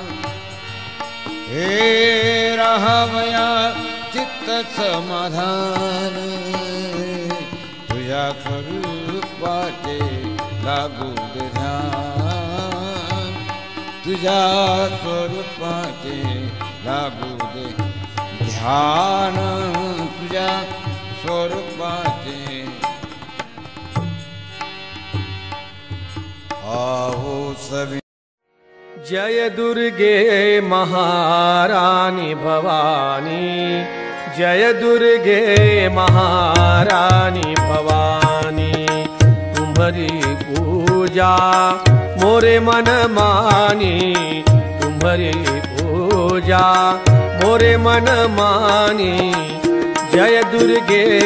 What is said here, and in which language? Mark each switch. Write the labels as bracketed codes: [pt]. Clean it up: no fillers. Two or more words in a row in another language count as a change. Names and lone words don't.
[mr] हे राहावया चित्त समाधान तुझ्या स्वरूपाचे लागू ध्यान तुझ्या स्वरूपाचे लागू दे ध्यान तुझ्या स्वरूपाचे [hi] आओ सभी। जय दुर्गे महारानी भवानी जय दुर्गे महारानी भवानी तुम्हारी पूजा मोरे मन मानी तुम्हारी पूजा मोरे मन मानी जय दुर्गे